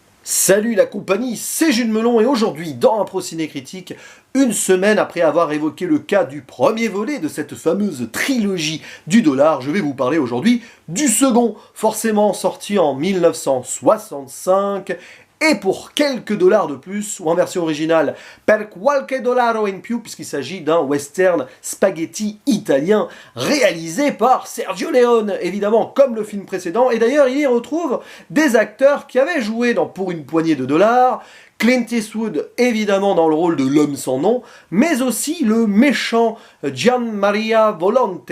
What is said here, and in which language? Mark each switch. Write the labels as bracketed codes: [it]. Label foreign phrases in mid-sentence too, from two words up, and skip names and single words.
[fr] Salut la compagnie, c'est Jules Melon et aujourd'hui dans Impro Ciné Critique, une semaine après avoir évoqué le cas du premier volet de cette fameuse trilogie du dollar, je vais vous parler aujourd'hui du second, forcément sorti en 1965 et pour quelques dollars de plus, ou en version originale, per qualche dollaro in più, puisqu'il s'agit d'un western spaghetti italien réalisé par Sergio Leone, évidemment comme le film précédent, et d'ailleurs il y retrouve des acteurs qui avaient joué dans Pour une poignée de dollars, Clint Eastwood évidemment dans le rôle de l'homme sans nom, mais aussi le méchant Gian Maria Volonte.